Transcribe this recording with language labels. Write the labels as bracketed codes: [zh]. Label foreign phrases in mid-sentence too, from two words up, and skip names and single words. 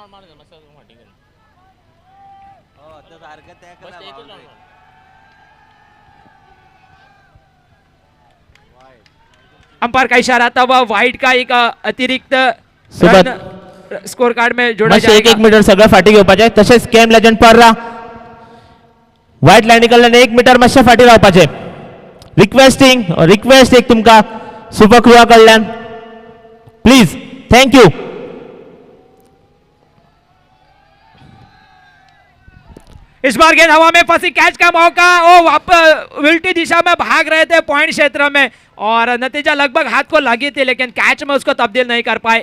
[hi] अंपायर का इशारा आता हुआ वाइड का एक अतिरिक्त रन स्कोर कार्ड में जोड़ा जाएगा। [kok] 1 मीटर सगळं फाटी घेवपाचें पाहिजे, तसेच केम लेजंड पर्रा व्हाईट लाईनी कडल्यान 1 मीटर मातशें फाटी रावपाचें। रिक्वेस्ट एक तुमका सुपरक्रुआ कडल्यान, [en] please, thank you. [hi] इस बार गेंद हवा में फंसी, कैच का मौका, ओ वापस उल्टी दिशा में भाग रहे थे पॉइंट क्षेत्र में और नतीजा लगभग हाथ को लगी थी, लेकिन कैच में उसको तब्दील नहीं कर पाए।